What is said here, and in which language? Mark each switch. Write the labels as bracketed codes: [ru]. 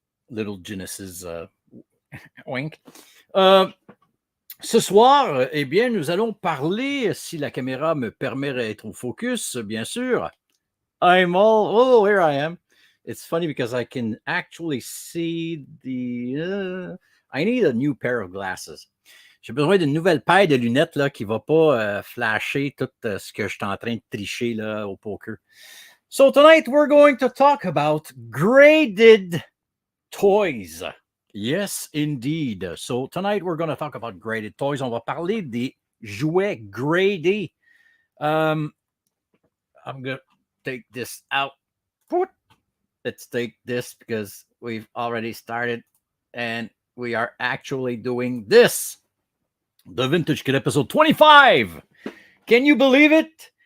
[en] Little Genesis wink. [fr] Ce soir, eh bien, nous allons parler, si la caméra me permet d'être au focus, bien sûr. [en] Here I am. It's funny because I can actually see I need a new pair of glasses. [fr] J'ai besoin d'une nouvelle paire de lunettes là, qui ne va pas flasher tout ce que je suis en train de tricher là, au poker. [en] So tonight we're going to talk about graded toys. Yes, indeed. So tonight we're going to talk about graded toys. [fr] On va parler des jouets gradés. [en] I'm going to take this out. Let's take this because we've already started and we are actually doing this. The Vintage Kid episode 25. Can you believe it?